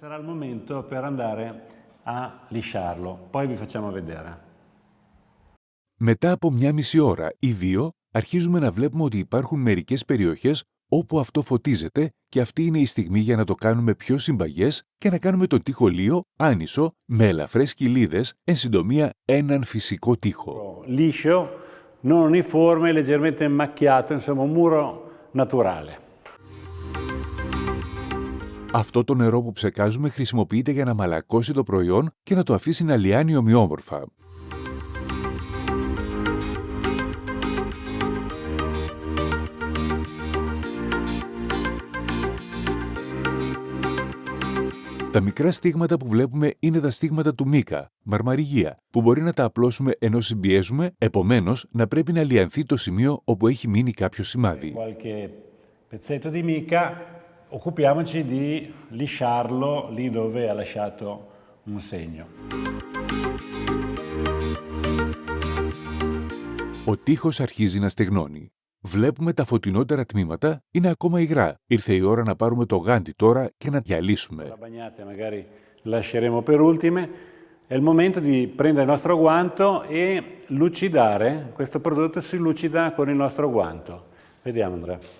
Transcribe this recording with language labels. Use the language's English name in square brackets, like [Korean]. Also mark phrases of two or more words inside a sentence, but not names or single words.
[Greek] Μετά από μια μισή ώρα ή δύο, αρχίζουμε να βλέπουμε ότι υπάρχουν μερικές περιοχές όπου αυτό φωτίζεται και αυτή είναι η στιγμή για να το κάνουμε πιο συμπαγές και να κάνουμε τον τοίχο λίο άνισο με ελαφρές κοιλίδες, εν συντομία έναν φυσικό τοίχο. [Italian] Liscio, non uniforme, leggermente macchiato, insomma un muro naturale. [Greek] Αυτό το νερό που ψεκάζουμε χρησιμοποιείται για να μαλακώσει το προϊόν και να το αφήσει να λιάνει ομοιόμορφα. Τα μικρά στίγματα που βλέπουμε είναι τα στίγματα του μίκα, μαρμαριγία, που μπορεί να τα απλώσουμε ενώ συμπιέζουμε, επομένως να πρέπει να λιανθεί το σημείο όπου έχει μείνει κάποιο σημάδι. [Italian] Occupiamoci di lisciarlo lì dove ha lasciato un segno. [Greek] Ο τοίχος αρχίζει να στεγνώνει. Βλέπουμε τα φωτεινότερα τμήματα είναι ακόμα υγρά. Ήρθε η ώρα να πάρουμε το γάντι τώρα και να διαλύσουμε. [Italian] Lasceremo per ultime. È il momento di prendere il nostro guanto e lucidare. Questo prodotto si lucida con il nostro guanto. Vediamo, Andrea.